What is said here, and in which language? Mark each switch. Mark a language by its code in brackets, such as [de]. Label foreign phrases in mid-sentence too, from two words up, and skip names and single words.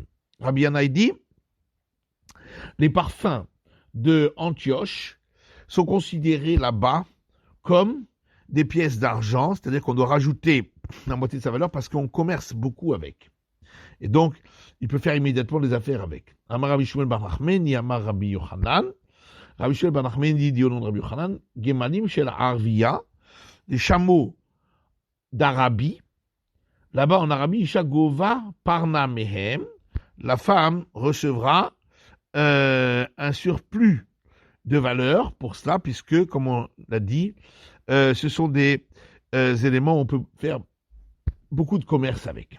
[fr] Rabiana dit, les parfums de Antioche sont considérés là-bas comme des pièces d'argent, c'est-à-dire qu'on doit rajouter la moitié de sa valeur parce qu'on commerce beaucoup avec. Et donc, il peut faire immédiatement des affaires avec. [he] אמר רבי שמואל בר נחמני אמר רבי יוחנן. [fr] Rabbi Shmuel bar Nachmani dit au nom de Rabbi Yochanan, [he] גמלים של ערביא, [fr] des chameaux d'Arabie. Là-bas, en Arabie, [he] אשה גובה פרנא מהם, [fr] la femme recevra un surplus de valeur pour cela, puisque, comme on l'a dit, ce sont des éléments où on peut faire beaucoup de commerce avec.